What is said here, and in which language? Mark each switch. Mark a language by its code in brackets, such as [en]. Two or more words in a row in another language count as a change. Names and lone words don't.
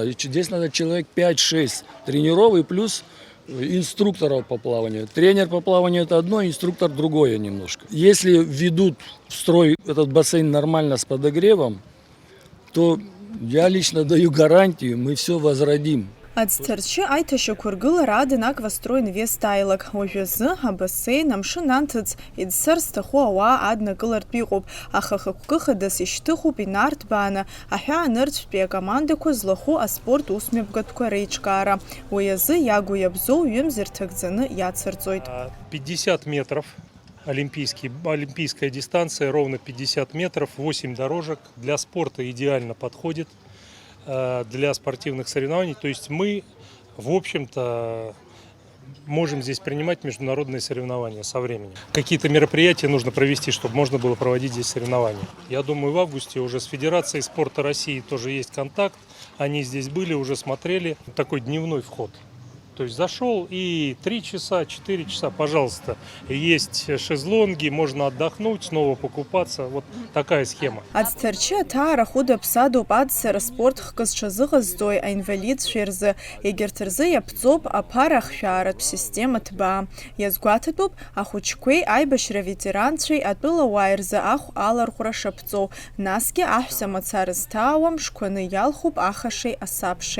[ru] Здесь надо человек 5-6 тренеров и плюс инструкторов по плаванию. Тренер по плаванию это одно, инструктор другое немножко. Если введут в строй этот бассейн нормально с подогревом, то я лично даю гарантию, мы все возродим. [ab] Аӡҭарчы аиҭашьақәыргылара адын-аквастрой инвест-ааилак. Уажәазы абасеин амшын анҭыҵ иӡсар зҭаху ауаа аднакылартә иҟоуп, аха хықәкы хадас ишьҭыхуп инарҭбааны аҳәаанырцәтәи акомандақәа злахәу аспорт усмҩаԥгатәқәа реиҿкаара. Уи азы иагу иабзоу ҩымз ирҭагӡаны иацырҵоит. [ru] 50 метров. Олимпийская дистанция, ровно 50 метров, 8 дорожек. Для спорта идеально подходит. Для спортивных соревнований. То есть мы, в общем-то, можем здесь принимать международные соревнования со временем. Какие-то мероприятия нужно провести, чтобы можно было проводить здесь соревнования. Я думаю, в августе уже с Федерацией спорта России тоже есть контакт. Они здесь были, уже смотрели. Такой дневной вход. То есть зашел и 3 часа, 4 часа, пожалуйста, есть шезлонги, можно отдохнуть, снова покупаться. Вот такая схема. [ab] Ацҭарчы аҭаара хәыда ԥсадоуп адсара спортхкы зҽазыҟазҵои аинвалидцәа рзы, егьырҭ рзы иаԥҵоуп аԥара ахшәааратә система ҭбаа. Иазгәаҭатәуп ахәыҷқәеи аибашьра ветеранцәеи атәылауааи рзы ахә аларӷәра шаԥҵоу, насгьы аҳәса мацара зҭаауа мшқәаны иалхуп ахашеи асабшеи.